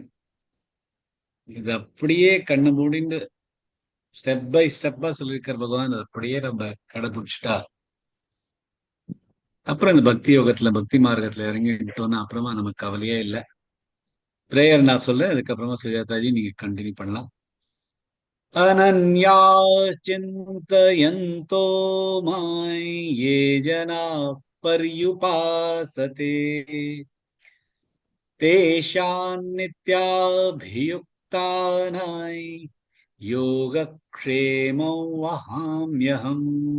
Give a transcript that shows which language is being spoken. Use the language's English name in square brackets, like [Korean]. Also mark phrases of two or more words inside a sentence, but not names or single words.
[Tamil] இது அப்படியே கண்ணு மூடிண்டு [English] step by step [Tamil] சொல்லியிருக்கிற பகவான், அப்படியே நம்ம கடைபிடிச்சிட்டா அப்புறம் இந்த பக்தி யோகத்துல, பக்தி மார்க்கத்துல இறங்கிட்டோம்னா அப்புறமா நமக்கு கவலையே இல்லை. பிரேயர் நான் சொல்றேன், அதுக்கப்புறமா சுஜாதாஜி நீங்க கண்டினியூ பண்ணலாம். [Sanskrit] अनन्या चिन्तयन्तो मां ये जना पर्युपासते तेषां नित्याभियुक्तानां योगक्षेमं वहाम्यहम्।